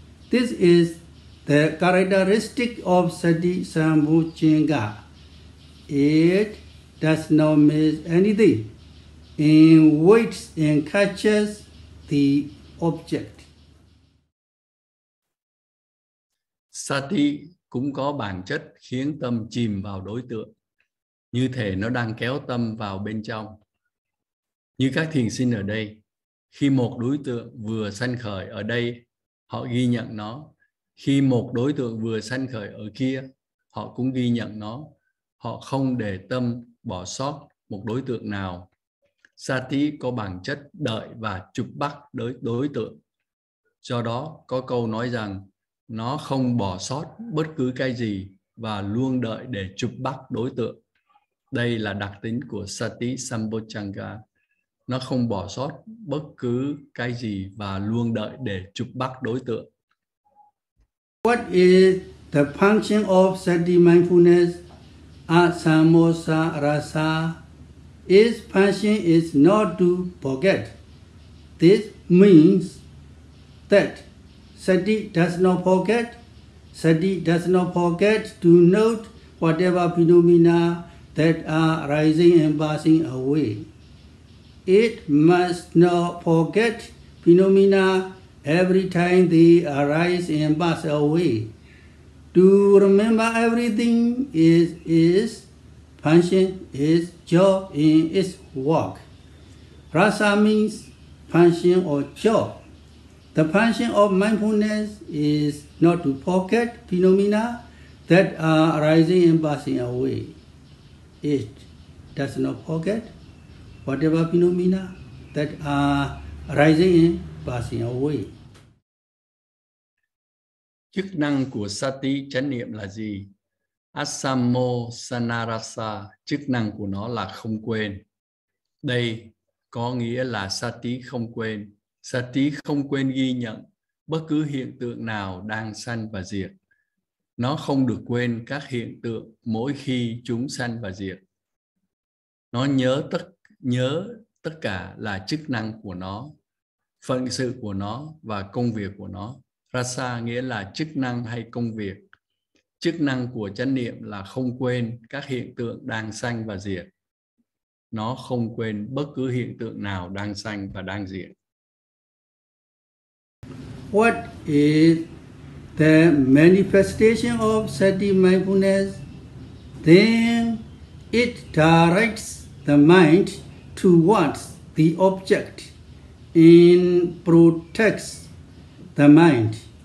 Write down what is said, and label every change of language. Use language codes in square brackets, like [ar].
[en] This is the characteristic of Sati Sambojjhanga. It does not miss anything and waits and catches the object. [vi] Sati cũng có bản chất khiến tâm chìm vào đối tượng, như thể nó đang kéo tâm vào bên trong. Như các thiền sinh ở đây, khi một đối tượng vừa sanh khởi ở đây, họ ghi nhận nó. Khi một đối tượng vừa sanh khởi ở kia, họ cũng ghi nhận nó. Họ không để tâm bỏ sót một đối tượng nào. Sati có bản chất đợi và chụp bắt đối tượng. Do đó, có câu nói rằng nó không bỏ sót bất cứ cái gì và luôn đợi để chụp bắt đối tượng. Đây là đặc tính của Sati Sambojjhanga. Nó không bỏ sót bất cứ cái gì và luôn đợi để chụp bắt đối tượng. [en] What is the function of Sati mindfulness? Asamosa rasa. Its function is not to forget. This means that Sati does not forget. Sati does not forget to note whatever phenomena that are rising and passing away. It must not forget phenomena every time they arise and pass away. To remember everything is its function, its job, and its work. Rasa means function or job. The function of mindfulness is not to forget phenomena that are arising and passing away. It does not forget whatever phenomena that are arising and passing away. [vi] Chức năng của Sati Chánh Niệm là gì? Asamo Sanarasa, chức năng của nó là không quên. Đây có nghĩa là Sati không quên. Sati không quên ghi nhận bất cứ hiện tượng nào đang sanh và diệt. Nó không được quên các hiện tượng mỗi khi chúng sanh và diệt. Nó nhớ tất cả là chức năng của nó, phận sự của nó và công việc của nó. Rasa nghĩa là chức năng hay công việc. Chức năng của chánh niệm là không quên các hiện tượng đang sanh và diệt. Nó không quên bất cứ hiện tượng nào đang sanh và đang diệt. [en] What is the manifestation of sati mindfulness? Then it directs the mind towards the object and protects the mind.